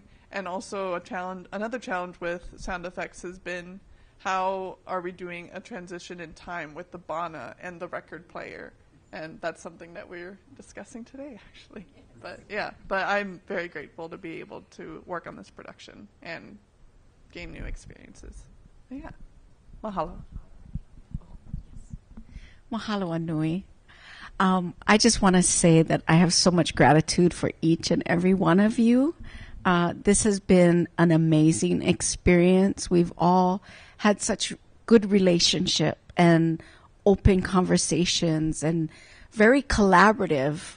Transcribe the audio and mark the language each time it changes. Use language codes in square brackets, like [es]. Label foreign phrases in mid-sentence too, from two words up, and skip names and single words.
[en] And also another challenge with sound effects has been how are we doing a transition in time with the bana and the record player, and that's something that we're discussing today actually. But yeah, but I'm very grateful to be able to work on this production and gain new experiences. Yeah. Mahalo. [haw] Mahalo Anui. [en] I just want to say that I have so much gratitude for each and every one of you. This has been an amazing experience. We've all had such good relationship and open conversations and very collaborative.